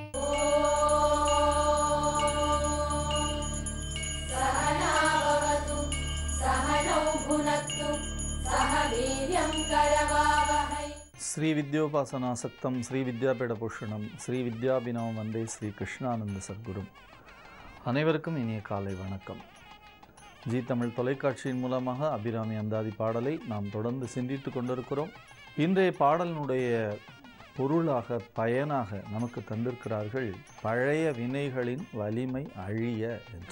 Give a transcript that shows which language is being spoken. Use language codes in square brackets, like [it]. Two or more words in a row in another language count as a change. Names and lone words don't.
[sa] श्री विद्योपासनासक्तं श्री विद्यापीठभूषणं श्री विद्याभिनवं वन्दे श्री कृष्णानंद सद्गुरुம். [ta] அனைவருக்கும் இனிய காலை வணக்கம். ஜி தமிழ் தொலைக்காட்சியின் மூலமாக அபிராமி அந்தாதி பாடலை நாம் தொடர்ந்து சிந்தித்து கொண்டிருக்கிறோம். இன்றைய பாடலினுடைய பொருளாக பயனாக நமக்கு தந்திருக்கிறார்கள் பழைய வினைகளின் வலிமை அழிய என்று.